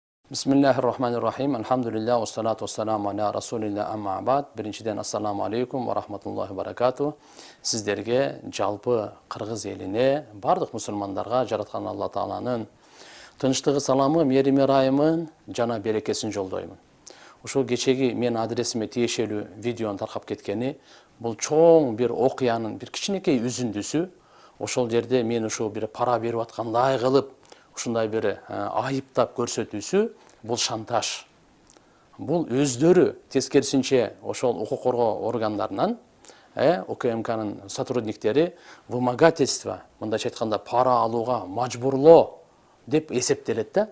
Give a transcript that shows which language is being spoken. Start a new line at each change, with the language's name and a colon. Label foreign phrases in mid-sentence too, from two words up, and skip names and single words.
Arabic: بسم الله الرحمن الرحيم. الحمد لله، والصلاة والسلام على رسول الله أما بعد.
Kazakh: Біріншіден,
Arabic: السلام عليكم ورحمة الله بركاته.
Kazakh: Сіздерге, жалпы қырғыз еліне, бардық мұсылмандарға жаратқан Алла Тааланың тыныштығы, саламы, мереме райымын, жана берекесін жолдаймын.
Kyrgyz: Ошол кечеги мен адресиме тиешелүү видеонун таркап кеткени, бул чоң бир окуянын бир кичинекей үзүндүсү. Ошол жерде мен ошо бир пара берип аткандай кылып, ушундай бир айыптап көрсөтүүсү, бул шантаж. Бул өздөрү тескерисинче ошол укук коргоо органдарынан, УКМКнын сотрудниктери вымогательство, мындайча айтканда пара алууга мажбурлоо деп эсептелет да.